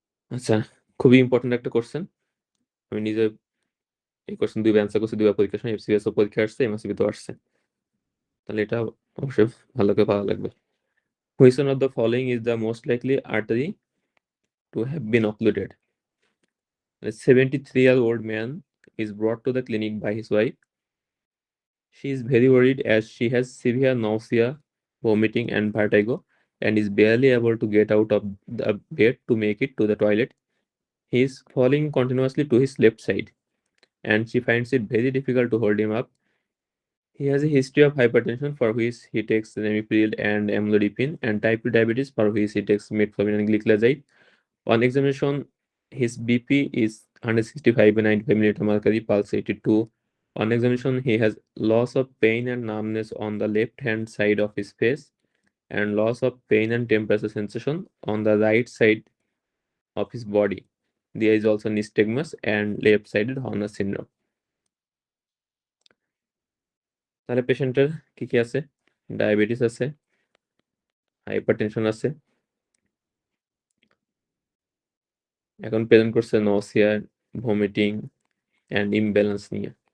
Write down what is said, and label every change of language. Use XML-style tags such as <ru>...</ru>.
<bn>আচ্ছা, খুবই ইম্পর্টেন্ট একটা কোশ্চেন। আমি নিজে এই কোশ্চেন দুইবার অ্যান্সার করছে, দুইবার পরীক্ষার সময় এফসিএস ও পরীক্ষা আসছে, এমএসসিবি তো আসছে। তাহলে এটা অবশ্যই ভালো করে পাওয়া লাগবে।</bn> <en>Which one of the following is the most likely artery to have been occluded? A 73-year-old man is brought to the clinic by his wife. She is very worried as she has severe nausea, vomiting, and vertigo, and is barely able to get out of the bed to make it to the toilet. He is falling continuously to his left side, and she finds it very difficult to hold him up. He has a history of hypertension, for which he takes namipril and amlodipine, and type 2 diabetes, for which he takes metformin and gliclazide. On examination, his BP is 165 by 95 mm mercury, pulse 82. On examination, he has loss of pain and numbness on the left hand side of his face, and loss of pain and temperature sensation on the right side of his body. There is also nystagmus and left-sided Horner syndrome.</en> <bn>তাহলে পেশেন্টের কি কি আছে? Diabetes আছে, hypertension আছে, এখন present করছে nausea, vomiting and imbalance নিয়ে।</bn>